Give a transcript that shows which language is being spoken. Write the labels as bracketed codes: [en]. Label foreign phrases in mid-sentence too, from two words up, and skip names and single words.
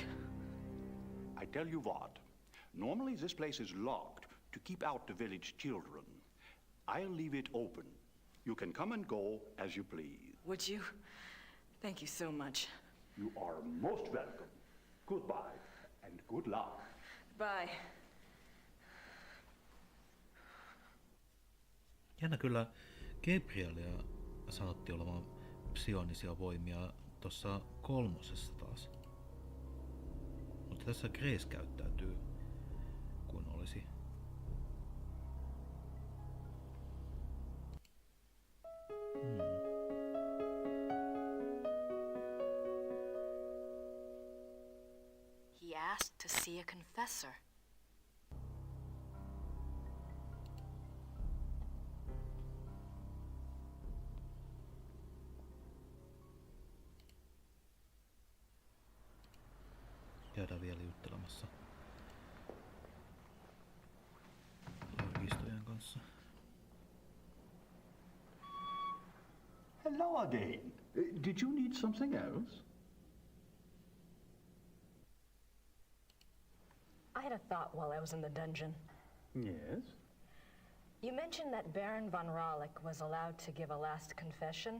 [en] I tell you what, normally this place is locked to keep out the village children. I'll leave it open. You can come and go as you please. Would you? Thank you so much. You are most welcome. Goodbye and good luck. Bye. [fi] Jännä kyllä Gabrielia sanottiin olevan psionisia voimia tuossa 3. taas. Mutta tässä Grace käyttäytyy kuin olisi. [en] He asked to see a confessor. [fi] Käydään vielä juttelemassa arkistojen kanssa. [en] Hello again. Did you need something else? I had a thought while I was in the dungeon. Yes. You mentioned that Baron von Raleck was allowed to give a last confession.